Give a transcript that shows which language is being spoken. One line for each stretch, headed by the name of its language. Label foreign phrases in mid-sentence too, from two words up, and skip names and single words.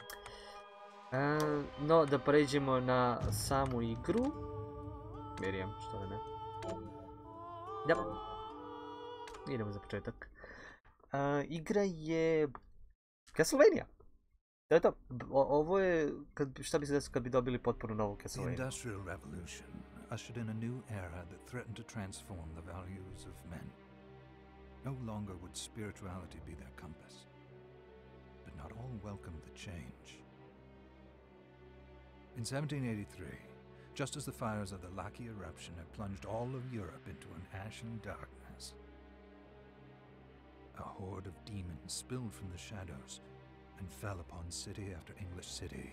Serbian: No, da pređemo na samu igru. Miriam, što da ne. Ja. Idemo za početak. Igra je Castlevania. To je to. Ovo je, šta bi se desilo kad bi dobili potpuno novu Castlevania?
English: The Industrial Revolution ushered in a new era that threatened to transform the values of men. No longer would spirituality be their compass. But not all welcomed the change. In 1783, just as the fires of the Laki eruption had plunged all of Europe into an ashen darkness, a horde of demons spilled from the shadows and fell upon city after English city.